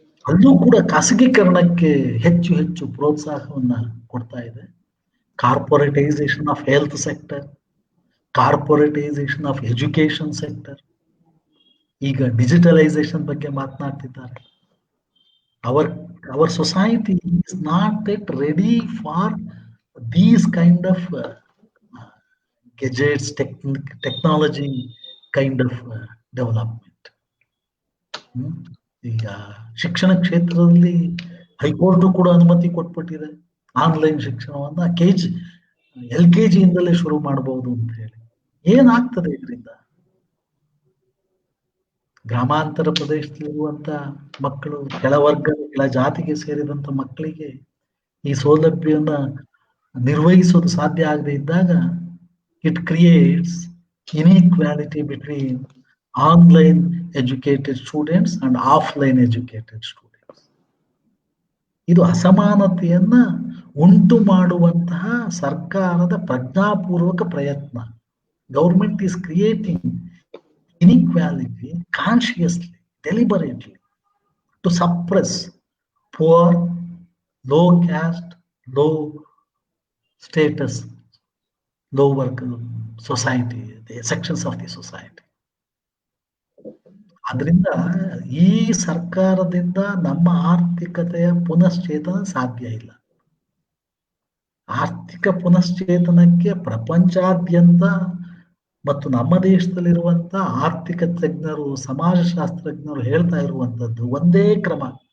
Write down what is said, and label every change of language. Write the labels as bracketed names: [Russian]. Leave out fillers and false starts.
[Kannada] ಅಲ್ಲೂ ಕೂಡ ಖಾಸಗೀಕರಣಕ್ಕೆ ಹೆಚ್ಚು ಹೆಚ್ಚು ಪ್ರೋತ್ಸಾಹವನ್ನ ಕೊಡ್ತಾ ಇದೆ. [English] corporatisation of health sector, corporatisation of education sector, [Kannada] ಈಗ ಡಿಜಿಟಲೈಸೇಷನ್ ಬಗ್ಗೆ ಮಾತನಾಡ್ತಿದ್ದಾರೆ. [English] our society is not yet ready for these kind of gadgets, technology kind of development. [Kannada] ಈಗ ಶಿಕ್ಷಣ ಕ್ಷೇತ್ರದಲ್ಲಿ ಹೈಕೋರ್ಟ್ ಕೂಡ ಅನುಮತಿ ಕೊಟ್ಬಿಟ್ಟಿದೆ. ಆನ್ಲೈನ್ ಶಿಕ್ಷಣವನ್ನ LKG ಇಂದಲೇ ಶುರು ಮಾಡಬಹುದು ಅಂತ ಹೇಳಿ. ಏನಾಗ್ತದೆ ಇದರಿಂದ? ಗ್ರಾಮಾಂತರ ಪ್ರದೇಶದಲ್ಲಿರುವಂತ ಮಕ್ಕಳು, ಕೆಳವರ್ಗದ ಕೆಳ ಜಾತಿಗೆ ಸೇರಿದಂತ ಮಕ್ಕಳಿಗೆ ಈ ಸೌಲಭ್ಯವನ್ನ ನಿರ್ವಹಿಸೋದು ಸಾಧ್ಯ ಆಗದೆ ಇದ್ದಾಗ [English] it creates inequality between online educated students [Kannada] and offline educated students. ಇದು ಅಸಮಾನತೆಯನ್ನ ಉಂಟು ಮಾಡುವಂತಹ ಸರ್ಕಾರದ ಪ್ರಜ್ಞಾಪೂರ್ವಕ ಪ್ರಯತ್ನ. [English] Government is creating inequality consciously, deliberately, to suppress poor, low caste, low status lower society, the sections of the society. [Kannada] ಅದರಿಂದ ಈ ಸರ್ಕಾರದಿಂದ ನಮ್ಮ ಆರ್ಥಿಕತೆಯ ಪುನಶ್ಚೇತನ ಸಾಧ್ಯ ಇಲ್ಲ. ಆರ್ಥಿಕ ಪುನಶ್ಚೇತನಕ್ಕೆ ಪ್ರಪಂಚಾದ್ಯಂತ ಮತ್ತು ನಮ್ಮ ದೇಶದಲ್ಲಿರುವಂತ ಆರ್ಥಿಕ ತಜ್ಞರು, ಸಮಾಜಶಾಸ್ತ್ರಜ್ಞರು ಹೇಳ್ತಾ ಇರುವಂತದ್ದು ಒಂದೇ ಕ್ರಮ.